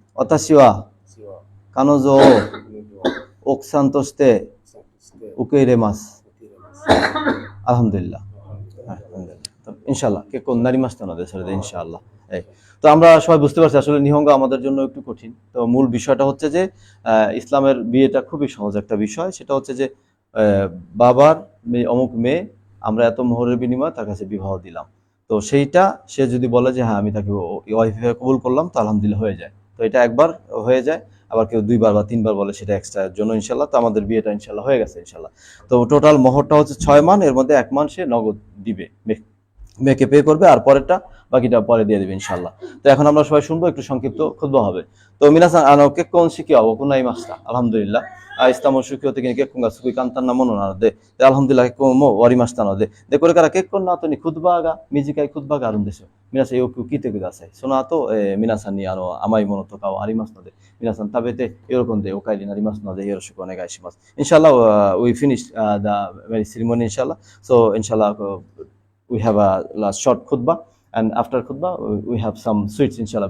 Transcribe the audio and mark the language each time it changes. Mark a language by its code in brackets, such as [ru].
[ja] 私は私は彼女を彼女は奥さんとして奥さんとして受け入れます。受け入れます。アルハムドリルラ。インシャアラ結婚になりましたので、それでインシャアラ [bn] তো আমরা সবাই বুঝতে পারছি আসলে নিহঙ্গা আমাদের জন্য একটু কঠিন। তো মূল বিষয়টা হচ্ছে যে ইসলামের বিয়েটা খুবই সহজ একটা বিষয়। সেটা হচ্ছে যে বাবার অমুক মেয়ে আমরা এত মোহরের বিনিময়ে তার কাছে বিবাহ দিলাম, তো সেইটা সে যদি বলে যে হ্যাঁ আমি তাকে ওয়াইফ হিসেবে কবুল করলাম, তো আলহামদুলিল্লাহ হয়ে যায়। তো এটা একবার হয়ে যায়, আবার কেউ 2বার বা 3বার বলে সেটা এক্সট্রা এর জন্য ইনশাল্লাহ। তো আমাদের বিয়েটা ইনশাল্লাহ হয়ে গেছে ইনশাল্লাহ। তো টোটাল মোহরটা হচ্ছে 6 মান, এর মধ্যে 1 মান সে নগদ দিবে, মেয়েকে পে করবে, আর পরেরটা বাকিটা পরে দিয়ে দেবে ইনশাল্লাহ। তো এখন আমরা সবাই শুনবো, একটু সংক্ষিপ্ত খুতবা হবে। [ja] তো মিনাসান結婚式は行いました。アルハムドリルラ。イスラム宗教的に結婚がすごい簡単なものなので、アルハムドリルラ結婚も終わりましたので、これから結婚の後にクドバが、短いクドバがあるんですよ。皆さんよく聞いてください。その後、皆さんに甘いものとかはありますので、皆さん食べて喜んでお帰りになりますので、よろしくお願いします。 [en] Inshallah, we finished the very ceremony, inshallah. So, inshallah, we have a last short khutbah, and after khutbah we have some sweets, inshallah.